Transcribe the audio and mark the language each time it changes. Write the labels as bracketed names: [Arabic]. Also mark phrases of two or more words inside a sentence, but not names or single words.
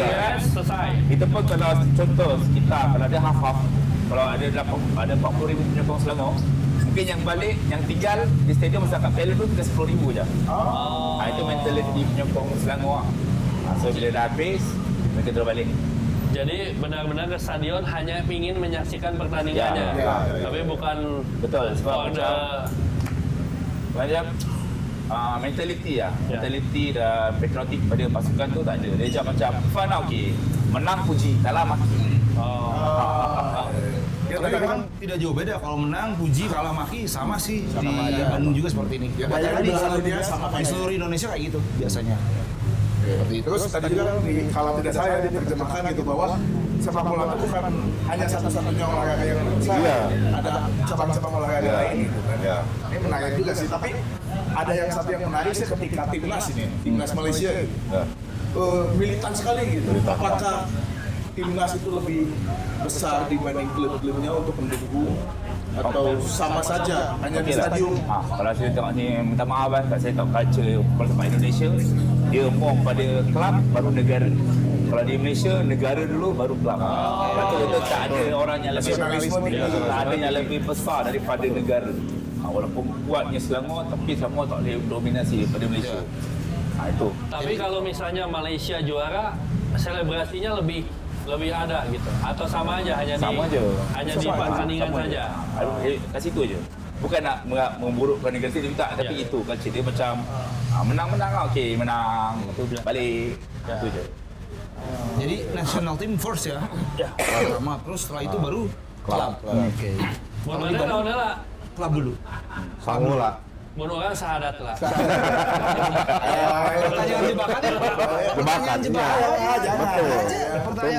[Malay] beres, selesai. Itu pun kalau contoh kita kalau ada half-half, kalau ada 40,000 penyokong Selangor, mungkin yang balik, yang tinggal di stadium masa kat piala tu kita 10,000 je. Itu mentaliti penyokong Selangor. So bila dah habis, mereka terus balik. [Indonesian] Jadi benar-benar ke stadion hanya ingin menyaksikan pertandingannya, Ya. tapi bukan [Malay] Betul, sebab for macam mentality [Indonesian] Ya. [Malay] mentality dan patriotik pada pasukan tu tak ada. Dia macam fun lah, okey. Menang puji, kalah maki. [Indonesian] Ya, Tapi memang tidak jauh beda kalau menang, puji, kalah maki sama sih di Bandung juga seperti ini. Ya, Bahkan di belahan dunia seluruh, sama di kayak seluruh Indonesia kayak gitu biasanya. Seperti itu. Terus tadi juga kalau tidak saya diterjemahkan gitu bahwa sepak bola itu bukan hanya satu-satunya olahraga yang bisa. Iya. Ada cabang-cabang olahraga lain gitu kan. Ya. Ini menarik juga sih, tapi ada yang satu yang menarik sih ketika timnas ini, timnas Malaysia gitu. Ya. Militan sekali gitu. Apakah timnas itu lebih besar dibanding klub-klubnya untuk mendukung atau sama saja hanya di [Malay] Okey lah. [Indonesian] stadium? [Malay] Kalau saya tengok ni, minta maaf tak saya tahu culture bola sepak Indonesia, dia more pada kelab baru negara. Kalau di Malaysia, negara dulu baru kelab. Lepas tu kita tak ada orang yang lebih Nasionalisme tinggi. tak ada yang lebih besar daripada negara. Walaupun kuatnya Selangor, tapi Selangor tak boleh dominasi daripada Malaysia. Itu. [Indonesian] Tapi kalau misalnya Malaysia juara, selebrasinya lebih ada gitu, atau sama aja [Malay] Sama [Indonesian] di [Malay] je. [Indonesian] hanya di pertandingan [Malay] Sama [Indonesian] saja. [Malay] je. Kat situ je. Bukan nak memburukkan negatif tak, tapi Ya. itu kan dia macam menang-menang lah, okey menang, lepas tu balik. Itu je. [Indonesian] Jadi [English] national team first [Indonesian] ya. Pertama, terus setelah itu baru klub. Oke. [Malay] Mun mana lawan lah, [Indonesian] Klub dulu. [Malay] Sanggup lah. mun orang sahadat lah. [Indonesian] Pertanyaan jebakan ya. Pertanyaan jebakan. [Malay] Betul. [Indonesian] Pertanyaan